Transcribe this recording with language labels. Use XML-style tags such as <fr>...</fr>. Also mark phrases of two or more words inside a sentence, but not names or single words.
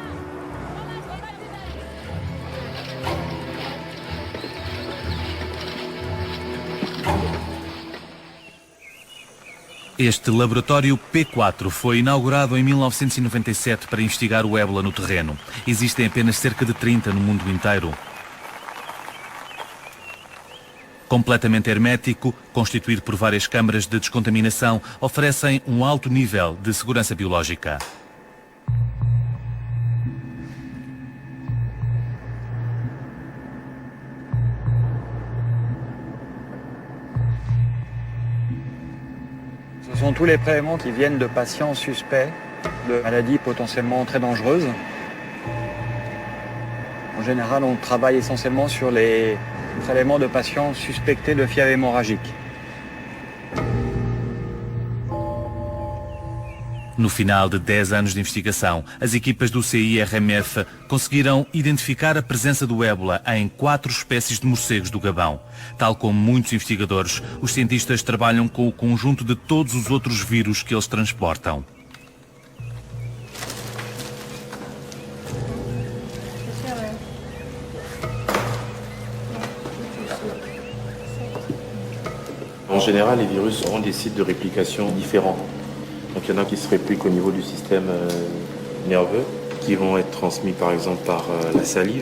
<pt>Este laboratório P4 foi inaugurado em 1997 para investigar o ébola no terreno. Existem apenas cerca de 30 no mundo inteiro. Completamente hermético, constituído por várias câmaras de descontaminação, oferecem um alto nível de segurança biológica.</pt> <fr>Ce sont tous les prélèvements qui viennent de patients suspects de maladies potentiellement très dangereuses. En général, on travaille essentiellement sur les prélèvements de patients suspectés de fièvre hémorragique.</fr> <pt>No final de 10 anos de investigação, as equipas do CIRMF conseguiram identificar a presença do ébola em 4 espécies de morcegos do Gabão. Tal como muitos investigadores, os cientistas trabalham com o conjunto de todos os outros vírus que eles transportam.</pt> <fr>En général, les virus ont des sites de réplication différents. Donc il y en a qui se répliquent au niveau du système nerveux, qui vont être transmis par exemple par la salive.</fr>